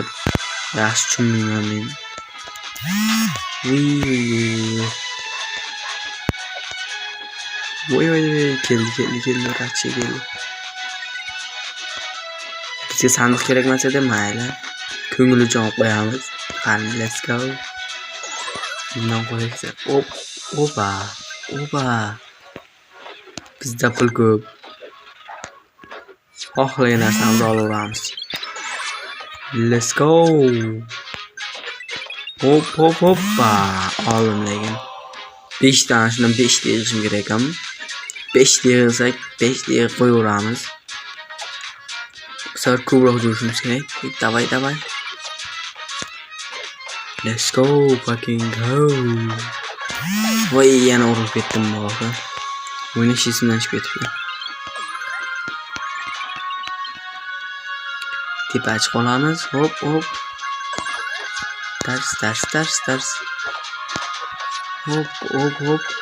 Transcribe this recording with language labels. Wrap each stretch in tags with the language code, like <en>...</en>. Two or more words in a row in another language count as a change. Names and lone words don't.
<uz>Yaxshi tushunmayman men. Voy keldi rachi keldi. Bizga sandiq kerak emas-da, mayli. Ko'ngiljon qo'yamiz. Qani,</uz> <en>let's go.</en> <uz>Bundan qo'ysak. Opa. Bizda pul ko'p. Xohlagan narsamizni olaveramiz.</uz> <en>Let's go.</en> <uz>Hoppa. Oldim lekin. 5 tane shundan 5 ta yig'ishim kerak ham. 5 ta yig'sak 5 ta yig'ib qo'yaveramiz. Bu safar ko'proq yurishimiz kerak. Davay.</uz> <en>Let's go, fucking go.</en> <uz>Voy, yana urup ketdim bola. O'ynash esimdan chiqib ketibdi. Tepa chiqib qolamiz. Hop. Tars. Hop.</uz>